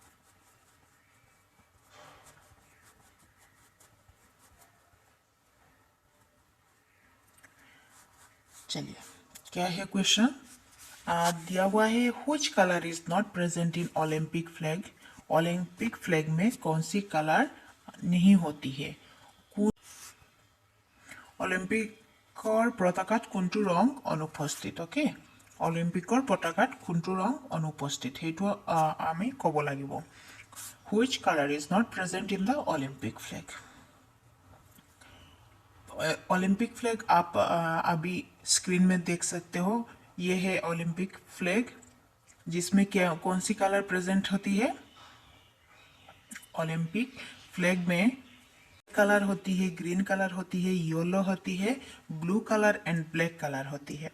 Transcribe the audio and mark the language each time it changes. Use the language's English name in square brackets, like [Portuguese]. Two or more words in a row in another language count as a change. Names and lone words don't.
[Hindi] चलिए, क्या है क्वेश्चन। दिया हुआ है, [English] which color is not present in Olympic flag. Olympic flag [Hindi] में कौन सी कलर नहीं होती है। [Assamese] অলিম্পিকৰ পতাকাত কোনটো ৰং অনুপস্থিত। অ'কে, অলিম্পিকৰ পতাকাত কোনটো ৰং অনুপস্থিত সেইটো আমি ক'ব লাগিব। [English] which colour is not present in the Olympic flag. Olympic flag [Hindi] आप अभी स्क्रीन में देख सकते हो। ये है [English] Olympic flag, [Hindi] जिसमें क्या कौन सी [English] color present [Hindi] होती है। [English] Olympic flag [Hindi] में कलर होती है, [English] green color [Hindi] होती है, येलो होती है, [English] blue color and black color [Hindi] होती है।